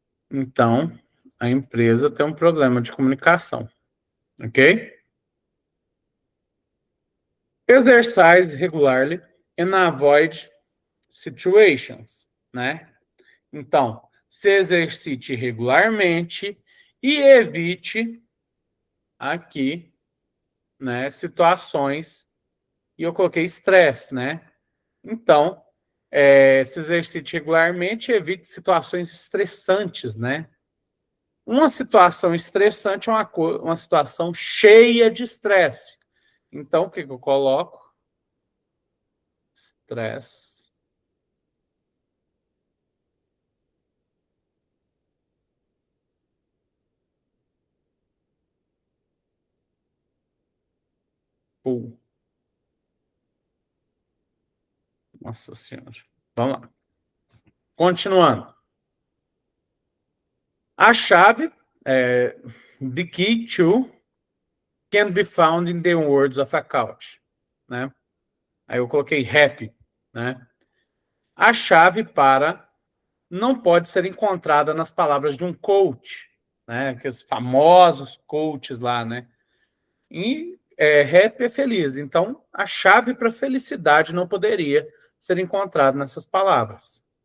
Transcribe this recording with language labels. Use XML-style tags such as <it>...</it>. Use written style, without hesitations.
<pt>Então, a empresa tem um problema de comunicação, ok?</pt> <en>Exercise regularly and avoid situations, né?</en> <pt>Então, se exercite regularmente e evite aqui, né, situações, e eu coloquei estresse, né? Então, se exercite regularmente e evite situações estressantes, né? Uma situação estressante é uma situação cheia de estresse. Então, o que eu coloco? Estresse. Nossa Senhora. Vamos lá. Continuando. A chave,</pt> <en>the key to, can be found in the words of a coach, né?</en> <pt>Aí eu coloquei happy, né? A chave para não pode ser encontrada nas palavras de um coach, né? Aqueles famosos coaches lá, né? E happy é feliz. Então, a chave para felicidade não poderia ser encontrada nessas palavras.</pt>